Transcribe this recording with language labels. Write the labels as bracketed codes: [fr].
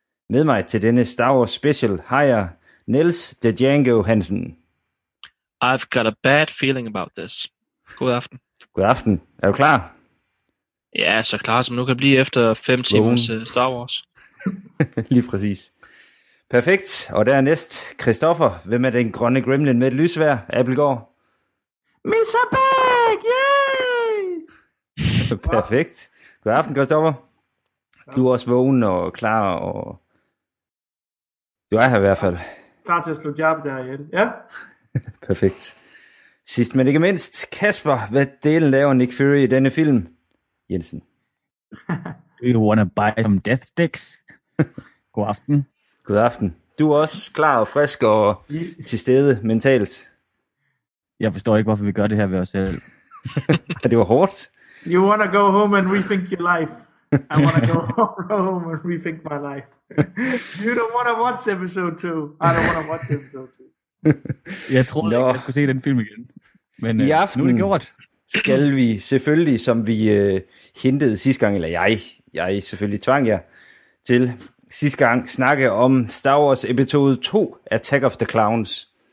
[da] Med mig til denne Star Wars special har jeg Niels de Django Hansen. [en] I've got a bad feeling about this. [da] God aften. God aften. Er du klar? Ja, så klar som nu kan blive efter 5 timers Star Wars. Lige præcis. Perfekt. Og dernæst, Christoffer. Hvem er den grønne gremlin med et lysvær, Abelgaard? [en] Mr. Big! Yay! [da] Perfekt. God aften, Christoffer. Du er også vågen og klar og... Du er her i hvert fald. Klar til at slutte jer på det her hjælp. Ja. Perfekt. Sidst men ikke mindst, Kasper. Hvad delen laver Nick Fury i denne film, Jensen? [en] Do you wanna buy some death sticks? [da] God aften. God aften. Du er også klar og frisk og til stede mentalt. Jeg forstår ikke, hvorfor vi gør det her ved os selv. Det var hårdt. [en] You wanna go home and rethink your life. I wanna go home and rethink my life. You don't wanna watch episode 2. I don't wanna watch episode 2. [da] Jeg tror ikke, jeg skulle se den film igen. Men i aften nu er det gjort. Skal vi selvfølgelig, som vi hintede sidste gang, eller jeg selvfølgelig tvang jer til sidste gang, snakke om Star Wars episode 2, Attack of the Clones.